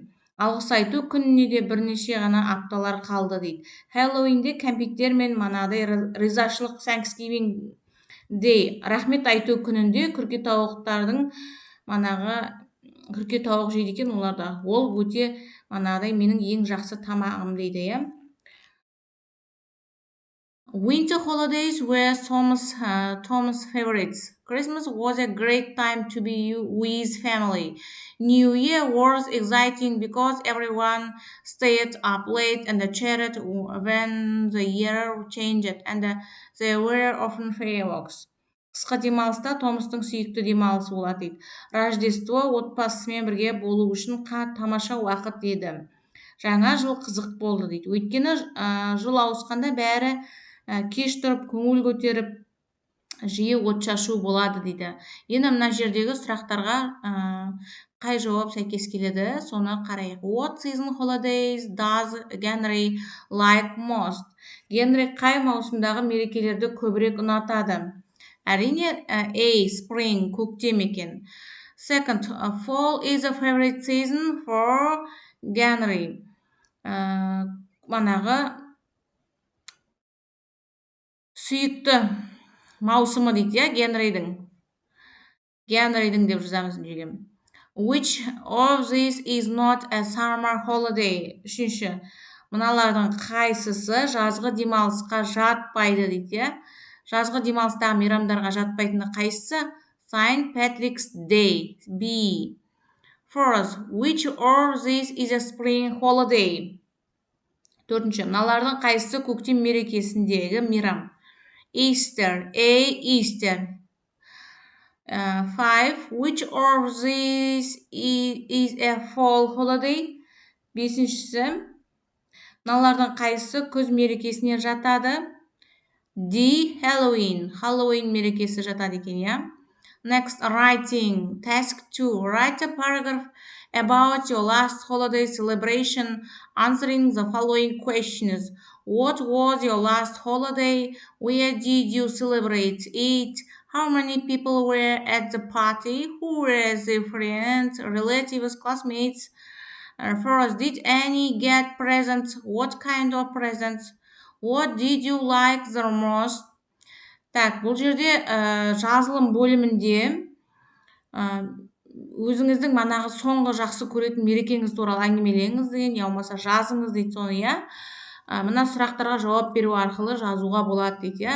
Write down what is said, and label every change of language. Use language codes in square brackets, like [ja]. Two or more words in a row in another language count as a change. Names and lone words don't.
[kk] Алғыс айту күніне де бірнеше ғана апталар қалды дейді. Halloween'де кәмпиттер мен манағыдай ризашылық [en] Thanksgiving Day, [kk] рахмет айту күнінде күрке тауық жейді екен оларда. Ол өте манағыдай менің ең жақсы тамағым дейді. [en] Winter holidays were Tom's favorites. Christmas was a great time to be with family. New Year was exciting because everyone stayed up late and chatted when the year changed, and there were often fireworks. [kk] Қысқы демалыста Томстың сүйікті демалысы болады дейді. Рождество отбасымен бірге болу үшін тамаша уақыт еді. Жаңа жыл қызық болды дейді. Өйткені жыл ауысқанда бәрі кеш тұрып, көңіл көтеріп, жиі отшашу болады дейді. Енді мына жердегі сұрақтарға қай жауап сәйкес келеді, соны қарайық. [en] What season holidays does Henry like most? [kk] Генри қай маусымдағы мерекелерді көбірек ұнатады? Әрине, A. Spring, көктем екен. [en] Second, fall is a favorite season for Henry. [kk] Манағы сүйікті маусымы дейді, Генридің деп жазамыз деген. [en] Which of these is not a summer holiday? [kk] Үшінші, мыналардың қайсысы жазғы демалысқа жатпайды дейді. жазғы демалыстағы мейрамдарға жатпайтыны қайсысы? [en] Saint Patrick's Day. B. First, which of these is a spring holiday? [kk] Төртінші, мыналардың қайсысы көктем мерекесіндегі мейрам? [en] Easter. A. Easter. 5. Which of these is a fall holiday? [kk] Бесіншісі, мыналардың қайсысы күз мерекесіне жатады? D. Halloween. Halloween мерекесі жатады екен, иә? [en] Next, writing. Task 2. Write a paragraph about your last holiday celebration, answering the following questions. What was your last holiday? Where did you celebrate it? How many people were at the party? Who were the friends, relatives, classmates? First, did Annie get presents? What kind of presents? What did you like the most? [kk] Так, бұл жерде жазылым бөлімінде өзіңіздің манағы соңғы жақсы көретін мерекеңіз туралы әңгімелеңіз деген, я болмаса жазыңыз дейді соны, иә. Мына сұрақтарға жауап беру арқылы жазуға болады дейді, иә.